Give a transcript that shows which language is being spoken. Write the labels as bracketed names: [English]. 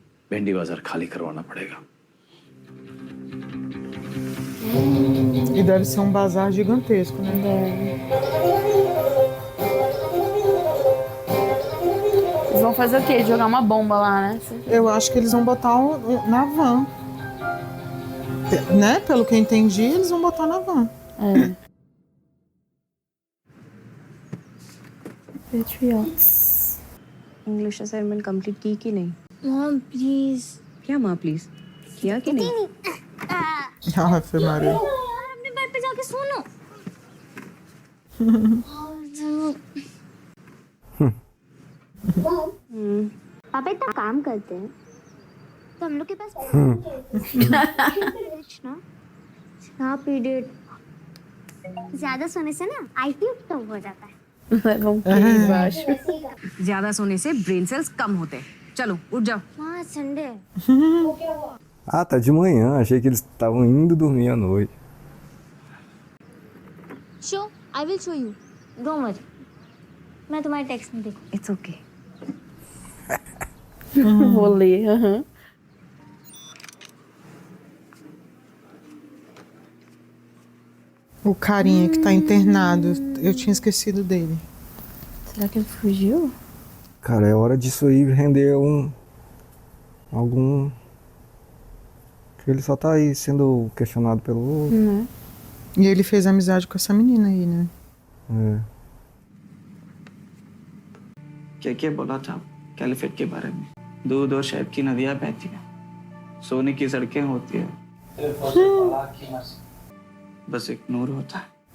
[Hindi] भिंडी बाजार खाली करवाना पड़ेगा [Portuguese] E deve ser um bazar gigantesco, né? Eles vão fazer o quê? Jogar uma bomba lá, né? Eu acho que eles vão botar na van. Né? Pelo que eu entendi, eles vão botar na van. É. [English] Patriots. [Hindi] English assignment complete की कि नहीं [English] mom please [Hindi] क्या माँ please किया कि नहीं [Portuguese] Ave Maria. [Hindi] अपने bed पे जाके सोनो पापा इतना काम करते हैं तो हम लोग के पास ना पीरियड ज्यादा सोने से ना आईक्यू कम हो जाता है [Portuguese] Leva um pulo embaixo. [Hindi] ज्यादा सोने से ब्रेन सेल्स कम होते हैं चलो उठ जाओ हाँ संडे है [Portuguese] Ah, tá de manhã. Achei que eles estavam indo dormir à noite. [English] so I will show you don't worry [Hindi] मैं तुम्हारे टेक्स्ट में देखूं [English] it's okay [Portuguese] Vou ler, aham. O carinha que tá internado. Eu tinha esquecido dele. Será que ele fugiu? Cara, é hora disso aí render algum... Que ele só tá aí sendo questionado pelo outro. E ele fez amizade com essa menina aí, né? É. [Hindi] क्या बोला था caliphate के बारे में दूध और शहद की नदियां बहती हैं सोने की सड़कें होती है बस एक नूर होता है